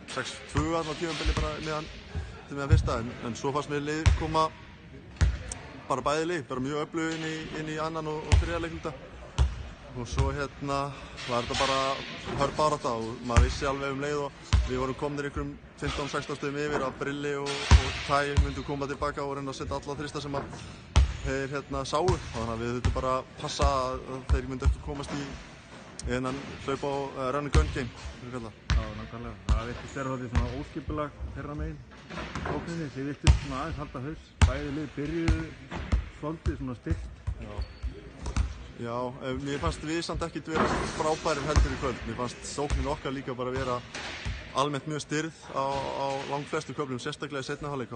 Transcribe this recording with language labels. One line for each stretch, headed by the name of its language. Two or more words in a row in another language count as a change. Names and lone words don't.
Icelandic: 6-2 á tímabili bara meðan fyrsta en svo fannst mér lið koma bara bæði lið, bara mjög öflug inn í annan og þriðja leikluta og svo var þetta bara hörð barátta og maður vissi alveg leið og við vorum komnir einhverjum 15-16 stöðum yfir að Brilli og Tæ myndu koma tilbaka og reyna að setja alla þrista sem að þeir sáu þannig að við þurftum bara að passa að þeir myndu ekki komast í innan hlaupa á
English: run and gun game
Icelandic: Já, nákvæmlega. Það virtist vera svona óskipulag þeirra megin ókninni. Þið virtust svona aðeins halda haus. Bæði lið byrjuðu svolítið svona stillt. Já, mér fannst við samt ekkert vera frábærir heldur í kvöld. Mér fannst sóknin okkar líka bara vera almennt mjög styrð á langflestu köflum, sérstaklega í seinni hálfleik.